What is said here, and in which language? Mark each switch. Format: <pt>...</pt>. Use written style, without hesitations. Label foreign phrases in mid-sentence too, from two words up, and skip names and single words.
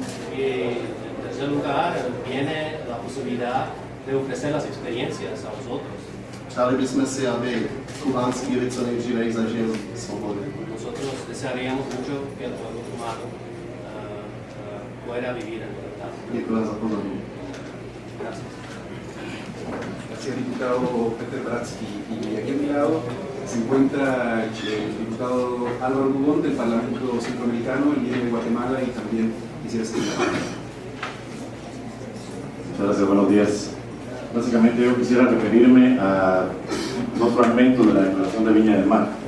<es>Y en tercer lugar viene la posibilidad de ofrecer las experiencias a vosotros.</es> <cs>Přáli bychom si, aby kubánský lid co nejdříve zažil svobodu.</cs> <es>Nosotros desearíamos mucho que el pueblo cubano pueda vivir en libertad.</es> <cs>Děkuji za pozornost.</cs> <es>Gracias. Gracias, diputado Peter Bratsky. Y aquí a mi lado se encuentra el diputado Álvaro Dubón del Parlamento Centroamericano, el líder de Guatemala, y también quisiera señalar. Muchas gracias, buenos días. Básicamente yo quisiera referirme a dos fragmentos de la Declaración de Viña del Mar.</es>